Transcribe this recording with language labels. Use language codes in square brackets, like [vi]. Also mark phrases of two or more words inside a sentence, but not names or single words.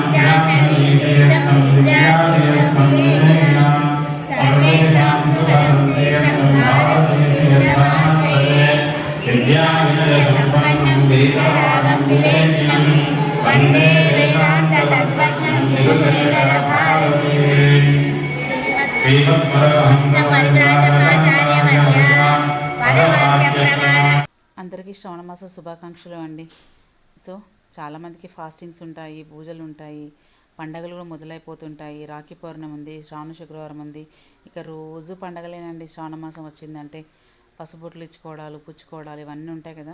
[sa] ज्ञाननीतीर्थं विद्यातीर्थं विवेकिनं सर्वेषां सुखदं तीर्थं भारतीतीर्थमाश्रये विद्याविनयसम्पन्नं वीतरागं विवेकिनं वन्दे वेदान्ततत्त्वज्ञं श्रीशेखरभारतीं श्रीमद्परमहंसपरिव्राजकाचार्यवर्यां पदवाक्यप्रमाण [te] అందరికీ శ్రవణమాస శుభాకాంక్షలు అండి. సో చాలామందికి ఫాస్టింగ్స్ ఉంటాయి, పూజలు ఉంటాయి, పండగలు కూడా మొదలైపోతుంటాయి. రాఖీ పౌర్ణమి ఉంది, శ్రావణ శుక్రవారం ఉంది, ఇక రోజు పండగలేనండి. శ్రావణమాసం వచ్చిందంటే పసుబొట్లు ఇచ్చుకోవడాలు, పుచ్చుకోవడాలు ఇవన్నీ ఉంటాయి కదా.